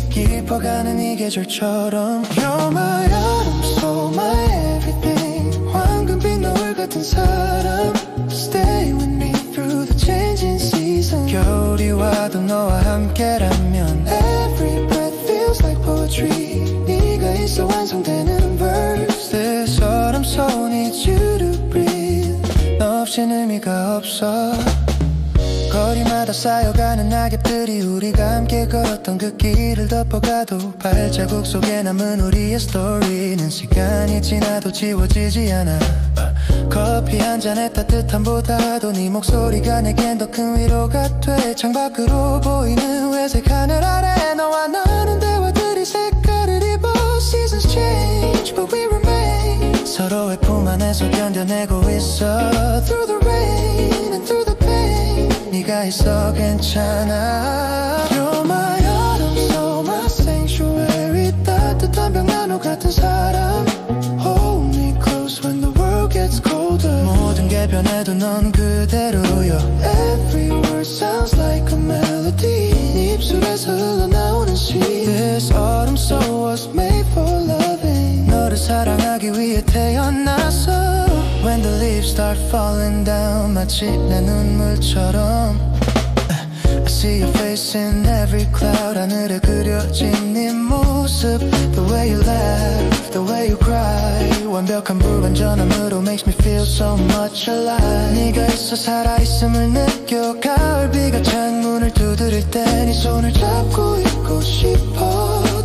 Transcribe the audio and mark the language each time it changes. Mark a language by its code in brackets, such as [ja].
[ko] 깊어가는 이 계절처럼. [en] You're my autumn, so my everything. [ko] 황금빛 노을 같은 사람. [en] Stay with me through the changing season. [ko] 겨울이 와도 너와 함께라면 [en] Every breath feels like poetry. [ko] 네가 있어 완성되는 verse. [en] This autumn so needs you to breathe. [ko] 너 없인 의미가 없어. 거리마다 쌓여가는 낙엽들이 우리가 함께 걸었던 그 길을 덮어가도 발자국 속에 남은 우리의 스토리는 시간이 지나도 지워지지 않아. 커피 한 잔의 따뜻함보다도 네 목소리가 내겐 더 큰 위로가 돼. 창밖으로 보이는 회색 하늘 아래 너와 나눈 대화들이 색깔을 입어. [en] Seasons change but we remain. [ko] 서로의 품 안에서 견뎌내고 있어. [en] Through the rain and through the pain. [ko] 네가 있어 괜찮아. [en] You're my autumn, so my sanctuary. [ko] 따뜻한 벽난로 같은 사람. [en] Hold me close when the world gets colder. [ko] 모든 게 변해도 넌 그대로여. [en] Every word sounds like a melody. [ko] 네 입술에서 흘러나오는 시. [en] This autumn soul was made for loving. [ko] 너를 사랑하기 위해 태어났어. [en] When the leaves start falling down [ko] 마치 내 눈물처럼. [en] I see your face in every cloud. [ko] 하늘에 그려진 네 모습. [en] The way you laugh, the way you cry. [ko] 완벽한 불완전함으로 [en] makes me feel so much alive. [ko] 네가 있어 살아있음을 느껴. 가을비가 창문을 두드릴 때 네 손을 잡고 있고 싶어.